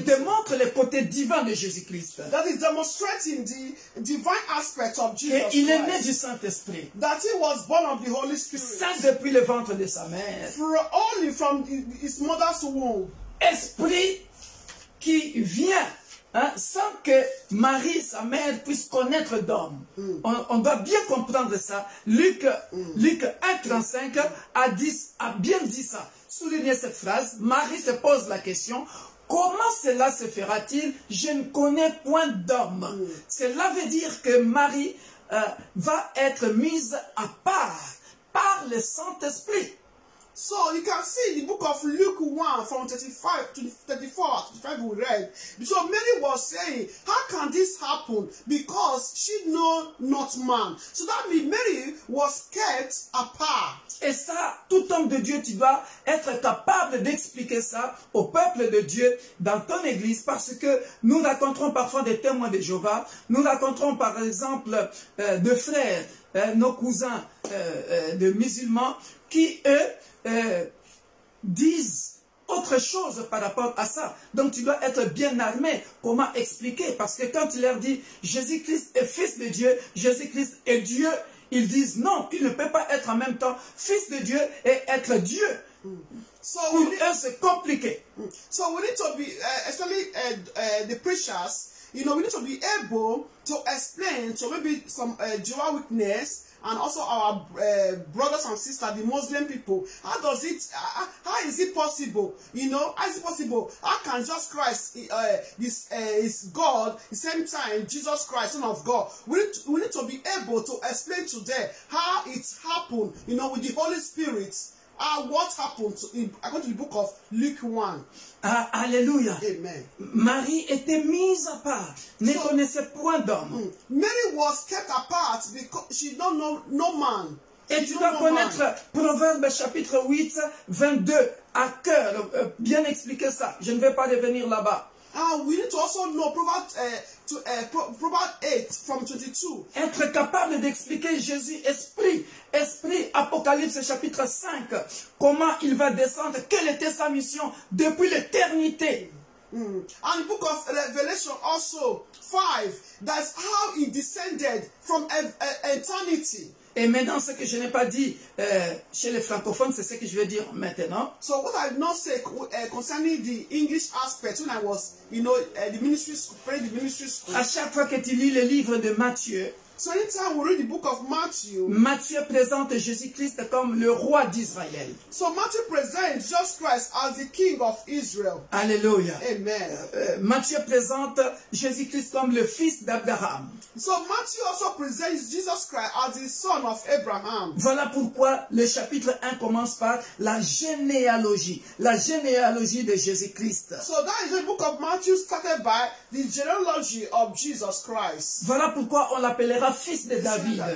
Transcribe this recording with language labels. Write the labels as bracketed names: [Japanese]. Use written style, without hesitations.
[French] démontre le côté divin de Jésus-Christ. [English] That is demonstrating the divine aspect of Jesus [French] Et il est né [English] Christ. [French] du Saint-Esprit, [English] That he was born of the Holy Spirit. [French] saint depuis le ventre de sa mère. [English] Only from his mother's womb. [French] Esprit qui vient sans que Marie, sa mère, puisse connaître d'homme. On doit bien comprendre ça. Luc 1,35 a bien dit ça. Soulignez cette phrase. Marie se pose la question, comment cela se fera-t-il? Je ne connais point d'homme. Cela veut dire que Marie va être mise à part par le Saint-Esprit. [English] So you can see in the book of Luke 1 from 35 to 34, 35 we read. So Mary was saying, how can this happen? Because she know not man. So that means Mary was kept apart. [French] Et ça, tout homme de Dieu, tu dois être capable d'expliquer ça au peuple de Dieu dans ton église, parce que nous rencontrons parfois des témoins de Jéhovah, nous rencontrons par exemple de frères, nos cousins de musulmans, qui eux disent autre chose par rapport à ça. Donc tu dois être bien armé. Comment expliquer? Parce que quand tu leur dis Jésus-Christ est fils de Dieu, Jésus-Christ est Dieu, ils disent non, il ne peut pas être en même temps fils de Dieu et être Dieu. [English] So [French] Pour eux, c'est compliqué. [English] So we need to be, especially the preachers, you know, we need to be able to explain to maybe some Jehovah's Witness and also our brothers and sisters, the Muslim people. How is it possible? You know, how is it possible? How can Jesus Christ is God, the same time Jesus Christ, Son of God? We need to be able to explain to them how it happened, you know, with the Holy Spirit. What happened according to the book of Luke 1. Alléluia. Amen. [French] Marie était mise à part, ne connaissait point d'homme. [English] Mary was kept apart because she don't know no man. [French] Et tu dois connaître Proverbe chapitre 8, 22 à cœur, bien expliquer ça. Je ne vais pas revenir là-bas. [English] We need to also know Proverbs 8 from 22. [French] Être capable d'expliquer Jésus, esprit, Apocalypse chapitre 5, comment il va descendre, quelle était sa mission depuis l'éternité. [English] And the book of Revelation also 5, that's how he descended from eternity. [French] Et maintenant, ce que je n'ai pas dit chez les francophones, c'est ce que je vais dire maintenant. [English] So what I did not say concerning the English aspect when I was, you know, the ministry school, praying the ministry school. [French] À chaque fois que tu lis le livre de Matthieu, [English] So anytime we read the book of Matthew, [French] Matthieu présente Jésus-Christ comme le roi d'Israël. [English] so Matthew presents Jesus Christ as the King of Israel. Alléluia. Amen. [French] Matthieu présente Jésus-Christ comme le fils d'Abraham. [English] So Matthew also presents Jesus Christ as the son of Abraham. [French] Voilà pourquoi le chapitre 1 commence par la généalogie de Jésus-Christ. [English] So that is the book of Matthew started by the genealogy of Jesus Christ. [French] Voilà pourquoi on l'appellera fils de David.